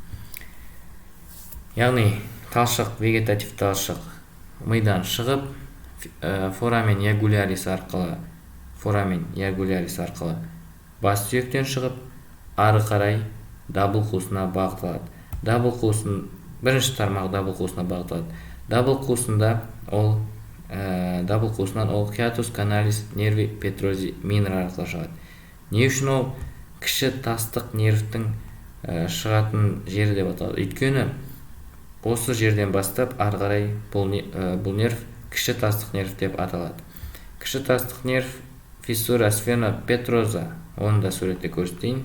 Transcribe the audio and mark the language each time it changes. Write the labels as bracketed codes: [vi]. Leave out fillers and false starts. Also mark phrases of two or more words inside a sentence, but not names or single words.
[kk] Яғни талшық, вегетатив талшық мидан шығып, [la] foramen jugularis [kk] арқылы бас сүйектен шығып, ары қарай дабыл қуысына бағытталады. Бірінші тармақ дабыл қуысына бағытталады. Дабыл қуысынан ол [la] hiatus canalis nervi petrosi minor [kk] арқылы шығады. Не үшін ол кіші тастық нервтің шығатын жері деп аталады? Өйткені осы жерден бастап ары қарай бұл нерв кіші тастық нерв деп аталады. Кіші тастық нерв [la] fissura sphenopetrosa, [kk] оны да суретте көрсетейін.